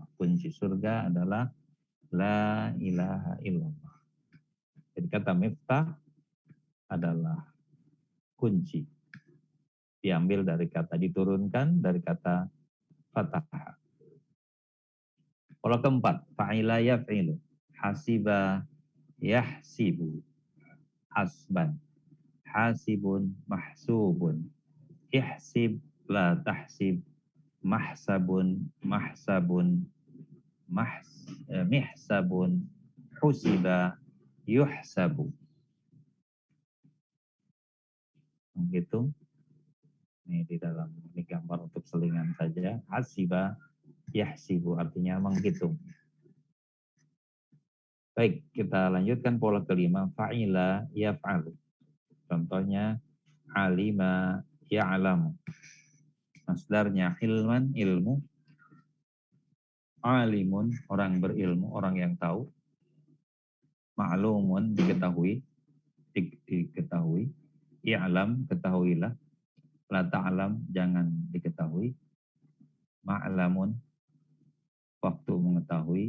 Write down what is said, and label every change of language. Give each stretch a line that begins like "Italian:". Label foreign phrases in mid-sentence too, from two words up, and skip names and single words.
Indonesian: Kunci surga adalah
Arabic: لا إله إلا الله.
Indonesian: Jadi kata miftah adalah kunci. Diambil dari kata, diturunkan dari kata fatah. Pola keempat,
Arabic: فعل يفعل، حسب يحسب، حسبا، حاسب محسوب، احسب لا تحسب، محسب محسب، محساب، حسب يحسب.
Indonesian: Gitu. Ini di dalam ini gambar untuk selingan saja.
Arabic: حسب يحسب
Indonesian: artinya menghitung. Baik, kita lanjutkan pola kelima,
Arabic: فعل يفعل.
Indonesian: Contohnya
Arabic: علم يعلم. Masdarnya علما، علم.
Indonesian: Alimun, orang berilmu, orang yang tahu. Ma'lumun, diketahui. Diketahui. I'lam, ketahuilah.
Arabic: لا تعلم,
Indonesian: jangan diketahui. Ma'lamun, waktu mengetahui.